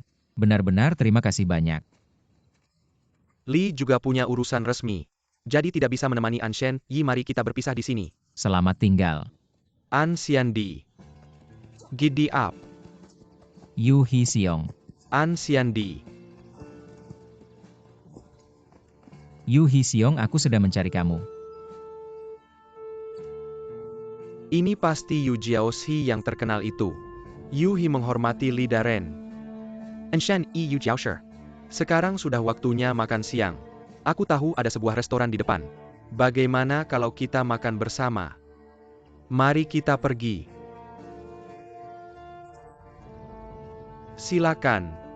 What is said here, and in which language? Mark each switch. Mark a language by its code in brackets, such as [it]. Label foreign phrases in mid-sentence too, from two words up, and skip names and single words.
[id] Benar-benar terima kasih banyak. Li juga punya urusan resmi. Jadi tidak bisa menemani An Shen Yi, mari kita berpisah di sini. Selamat tinggal. An Xiandi. [en] Giddy up. [id] Yu Hi Siong. An Xiandi. Yu Hi Siong, aku sedang mencari kamu. Ini pasti Yu Jiaoshi yang terkenal itu. Yu Hi menghormati Li Daren. An Shen Yi, Yu Jiaoshi. Sekarang sudah waktunya makan siang. Aku tahu ada sebuah restoran di depan. Bagaimana kalau kita makan bersama? Mari kita pergi. Silakan.